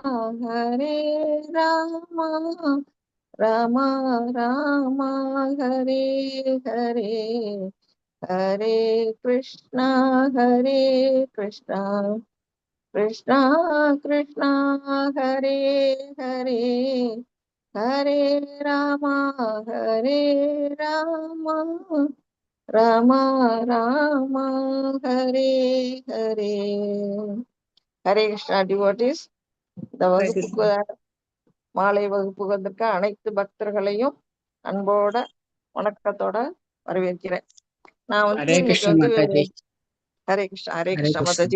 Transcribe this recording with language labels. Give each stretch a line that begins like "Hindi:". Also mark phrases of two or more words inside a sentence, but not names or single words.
Sanskrit: राम राम हरे हरे हरे कृष्णा कृष्णा कृष्णा हरे हरे हरे राम राम राम हरे हरे ஹரே கிருஷ்ணா டிவோட்டிஸ்.
Tamil: இந்த வகுப்புக்கு மாலை வகுப்பு வந்திருக்க அனைத்து பக்தர்களையும் அன்போட வணக்கத்தோட வரவேற்கிறேன். நான் வந்து இன்னைக்கு வந்து ஹரே கிருஷ்ணா மாதாஜி.